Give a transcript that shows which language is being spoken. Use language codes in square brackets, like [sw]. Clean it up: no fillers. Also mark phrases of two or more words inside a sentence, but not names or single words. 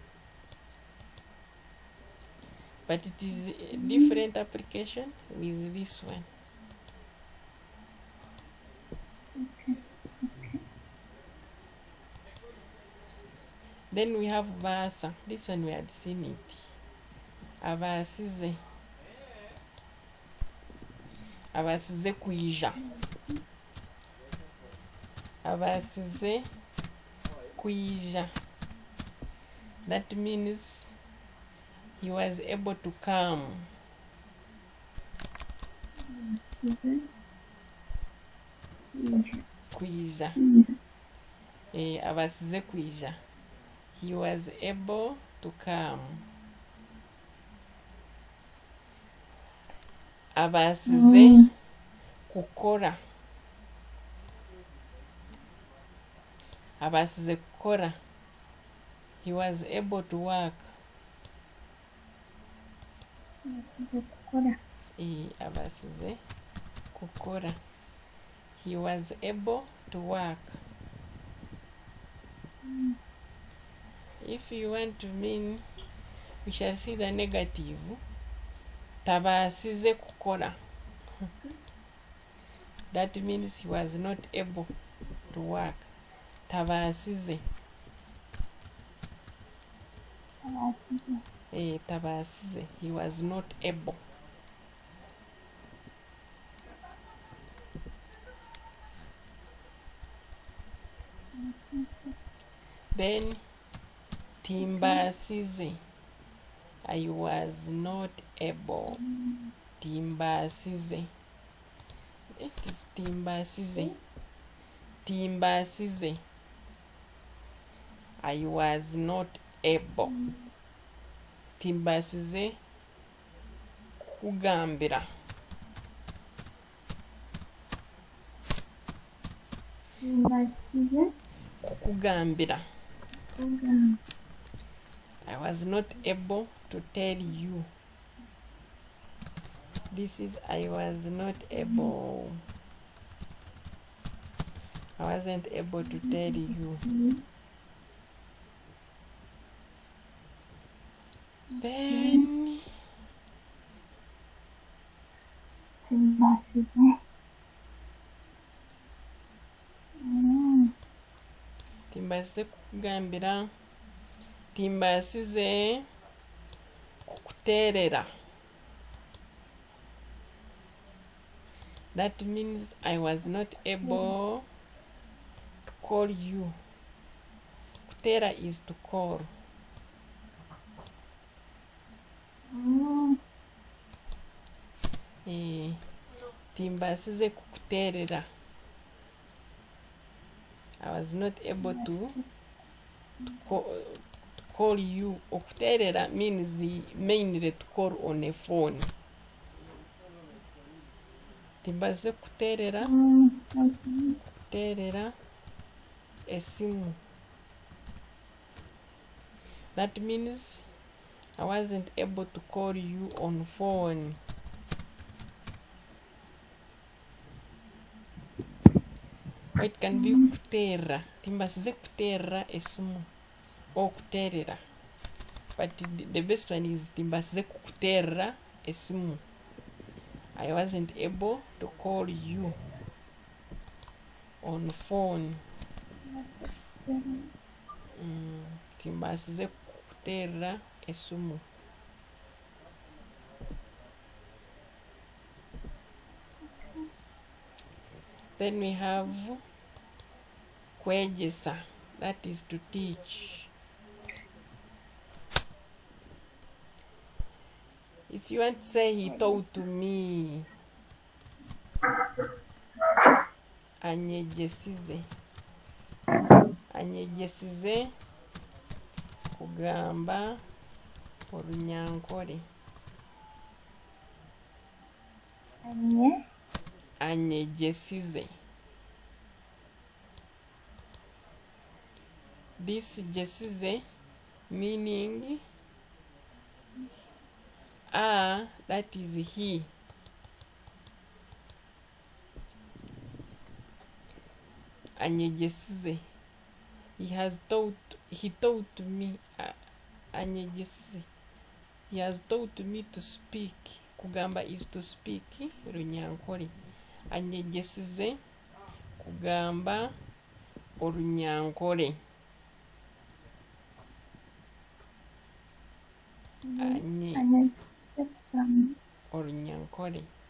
[en] But it is a different application with this one. Then we have vasa. This one we had seen it. [nyn] Abasize. Abasize kuija. Abasize kuija. [en] That means he was able to come. [nyn] Kuija. Abasize kuija. [en] He was able to come. [nyn] Abasize kukora. Abasize kukora. [en] He was able to work. [nyn] Abasize kukora. [en] He was able to work. If you want to mean, we shall see the negative. [nyn] Tabasize kukora. [en] That means he was not able to work. [nyn] Tabasize. Tabasize. [en] He was not able. Then timbasize. I was not able. [nyn] Timbasize. [en] It is [nyn] timbasize. [en] Timbasize. I was not able. [nyn] Timbasize kukugambira. Kukugambira. [en] I was not able to tell you. This is I was not able. I wasn't able to tell you. [nyn] Then timbasize kukugambira. Timbasize kukuterera. [en] That means I was not able to call you. [nyn] Kutera [en] is to call. [nyn] Timbasize kukuterera. [en] I was not able to call you. Okuterera means mainly to call on a phone. [nyn] Timbasize kukuterera. Kuterera esimu. [en] That means I wasn't able to call you on phone. Or it can be kutera. [nyn] Timbasize kutera esimu. [en] Or kuterera. But the best one is [nyn] timbasize kukutera esimu. [en] I wasn't able to call you on phone. [nyn] Timbasize kukutera esimu. [en] Then we have kwegesa. That is to teach. If you want to say he taught me. [nyn] Anyegesize. Anyegesize kugamba Runyankore. Anyegesize. [en] This jesize meaning that is he. [nyn] Anyegesize. [en] He taught me. Anyegesize. He has taught me to speak. Kugamba is to speak Runyankore. [nyn] Anyegesize kugamba Runyankore. Runyankore.